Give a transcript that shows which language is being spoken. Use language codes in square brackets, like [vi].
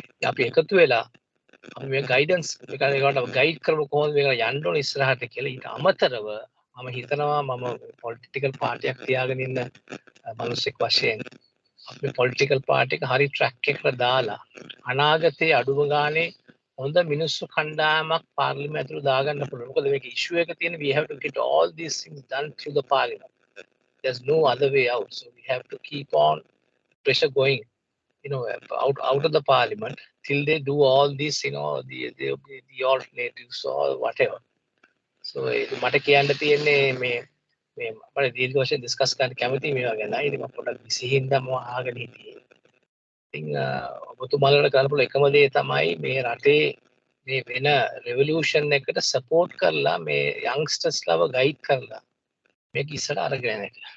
[si] අපි එකතු වෙලා අපි මේ ගයිඩන්ස් ඒකට ගයිඩ් කරමු කොහොමද මේක යන්න ඕන ඉස්සරහට කියලා. ඊට අමතරව මම හිතනවා මම පොලිටිකල් පාර්ටියක් තියාගෙන ඉන්න මිනිස්සෙක් වශයෙන් අපි පොලිටිකල් පාර්ටි එක හරි ට්‍රැක් එකකට දාලා අනාගතයේ අඩුම ගානේ හොඳ මිනිස්සු කණ්ඩායමක් පාර්ලිමේන්තුවට දාගන්න පුළුවන්. මොකද මේක ඉෂුව එක තියෙන [en] we have to get all these things done through the parliament. There's no other way out. So we have to keep on pressure going, out of the parliament till they do all this, the alternatives or whatever. [si] So මට කියන්න තියෙන්නේ මේ මම දීර්ඝ වශයෙන් discuss කරන්න කැමතියි මේවා ගැන. ඉතින් මම පොඩ්ඩක් විසිහින්ද මම අහගෙන හිටියේ. ඉතින් ඔබතුමාලට කරන්න පුළුවන් එකම දේ තමයි මේ රටේ මේ වෙන රෙවොලියුෂන් එකට සපෝට් කරලා මේ යන්ග්ස්ටර්ස්ලව ගයිඩ් කරලා මේක ඉස්සරහට අරගෙන යන්න එක.